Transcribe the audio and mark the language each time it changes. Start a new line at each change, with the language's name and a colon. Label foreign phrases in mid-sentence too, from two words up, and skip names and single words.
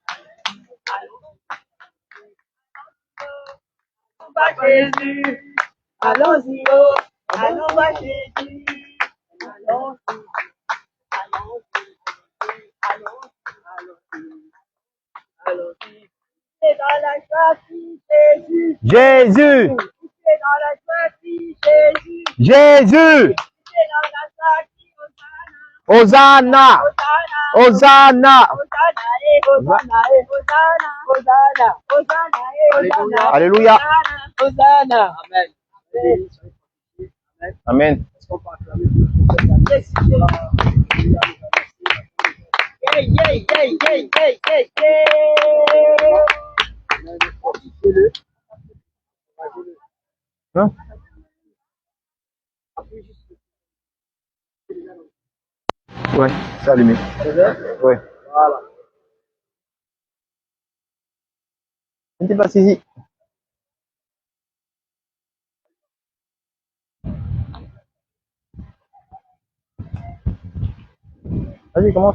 French: Va Jésus, allons-y, oh, allons va Jésus, allons-y, allons-y. C'est dans la joie si Jésus, Jésus. c'est dans la joie si Jésus, Jésus. c'est dans la joie si Hosanna. Hosanna, Hosanna. Hosanna, Hosanna, Hosanna, Hosanna, Hosanna, Alléluia. Hosanna, Amen. Amen. Est-ce qu'on peut acclamer
English: Yes, yeah, yeah, yeah, yeah, yeah, yeah, yeah.
French: Hein? Ouais, c'est allumé. Ouais. Voilà. Ne t'es pas saisi. Vas-y, commence.